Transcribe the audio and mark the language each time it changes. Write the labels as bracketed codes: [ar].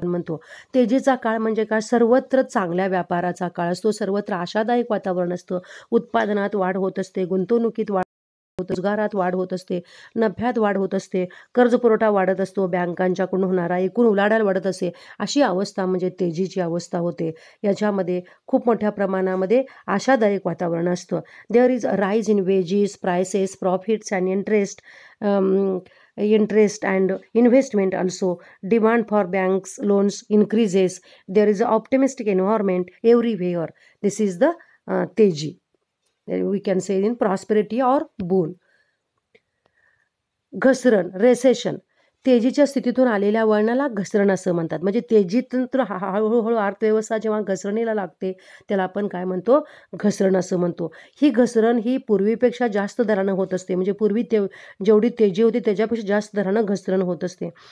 [mr] म्हणतो तेजीचा काळ म्हणजे काय, सर्वत्र चांगल्या व्यापाराचा काळ असतो, सर्वत्र आशादायक वातावरण असतं, उत्पादनात वाढ होत असते, गुंतवणुकीत वाढ होत, रोजगारात वाढ होत असते, नफ्यात वाढ होत असते, कर्जपुरवठा वाढत असतो, बँकांच्याकडून होणारा एकूण उलाढाल वाढत असते. अशी अवस्था म्हणजे तेजीची अवस्था होते. याच्यामध्ये खूप मोठ्या प्रमाणामध्ये आशादायक वातावरण असतं. [en] There is a rise in wages, prices, profits and interest and investment also. Demand for banks loans increases. There is an optimistic environment everywhere. This is the teji, we can say in prosperity or boon. घसरण, recession. [mr] तेजीच्या स्थितीतून आलेल्या वळणाला घसरण असं म्हणतात. म्हणजे तेजीतून तर हळूहळू अर्थव्यवस्था जेव्हा घसरणीला लागते त्याला आपण काय म्हणतो, घसरण असं म्हणतो. ही घसरण ही पूर्वीपेक्षा जास्त दरानं होत असते. म्हणजे पूर्वी जेवढी तेजी होती त्याच्यापेक्षा जास्त दरानं घसरण होत असते.